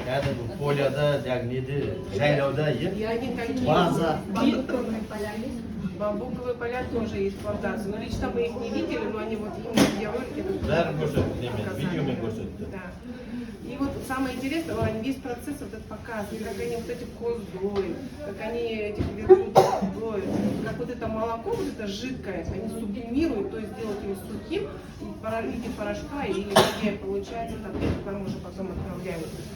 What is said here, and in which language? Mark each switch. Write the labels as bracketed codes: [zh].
[kk] Кәдімгі поляда, неде, жайлауда, И иә. [ru] они такие. База. Бамбуковые поля тоже есть плантации. Но лично мы их не видели, но они вот именно в видеоролике. [kk] Бәрін көрсетті, видеомен көрсетті. [ru] Да. И вот самое интересное, они весь процесс вот этот показывают, как они вот эти коз доят, как они этих верблюдов доят, как вот это молоко, вот это жидкое, они сублимируют, то есть делают его сухим, и в виде порошка, и где получается таблетка, которую уже потом отправляют.